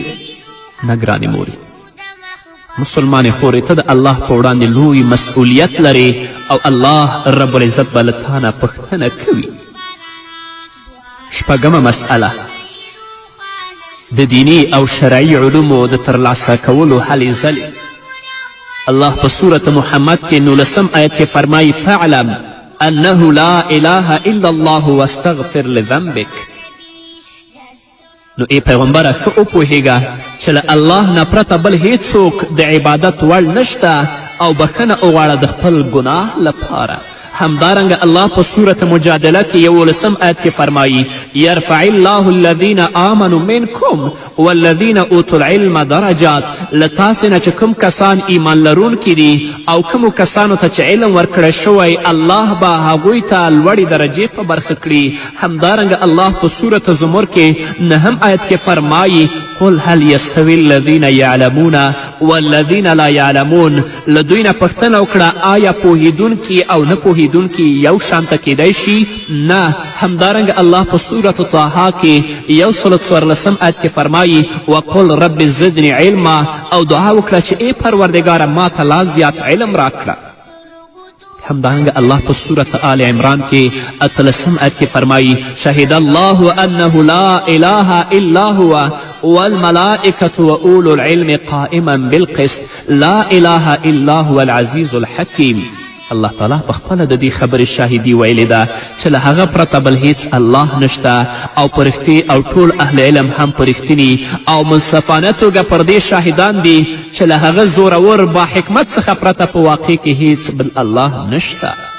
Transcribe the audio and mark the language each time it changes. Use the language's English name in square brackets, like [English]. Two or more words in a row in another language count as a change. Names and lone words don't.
[Pashto] نه ګرانې مورې، مسلمانې خورې، ته د الله په وړاندې لوی مسؤلیت لرې او الله رب العزت به له تا نه پوښتنه کوي. شپږمه مسئله، د دینی او شرعي علومو د ترلاسه کولو هلې ځلې. الله په سورة محمد کې 19 آیت کې فرمایي [Arabic] فاعلم انه لا اله الا الله واستغفر لذنبک. [Pashto] نو ای پیغمبره ښه وپوهیږه چې له الله نه پرته بل هیڅوک د عبادت وړ نشته او بخښنه وغواړه د خپل ګناه لپاره. همدارنګه الله په سورة مجادله کې 11 آیت کې فرمایي [Arabic] یرفع الله الذین آمنوا منکم والذین اوتوا العلم درجات. [Pashto] له تاسې نه چې کوم کسان ایمان لرونکي دي او کومو کسانو ته چې علم ورکړی شوی، الله به هغوی ته لوړې درجې په برخه کړي. همدارنګه الله په سورة زمر کې 9 آیت کې فرمایي [Arabic] قل هل یستوی الذین یعلمون والذین لا یعلمون. [Pashto] له دوی نه پوښتنه وکړه آیا پوهیدونکي او نه پوهیدونکي یو شانته کیدی شي؟ نه. همدارنګه الله په سورة طه کې 114 آیت کې فرمایي [Arabic] وقل رب زدنی علما، [Pashto] او دعا وکړه چې ای پروردګاره ما ته لا زیات علم راکړه. همدارنګه الله په صورت آل عمران کې 18 آیت کې فرمایي [Arabic] شهد الله انه لا اله الا هو والملائکة واولو العلم قائما بالقسط لا اله الا هو العزیز الحکیم. [Pashto] الله تعالی په خپله د دې خبرې شاهدي ویلې ده چې له هغه پرته بل هیڅ الله نشته او په رښتې او ټول اهل علم هم په رښتیني او منصفانه توګه پر دې شاهدان دي چې له هغه زورور با حکمت څخه پرته په واقع کې هیڅ بل الله نشته.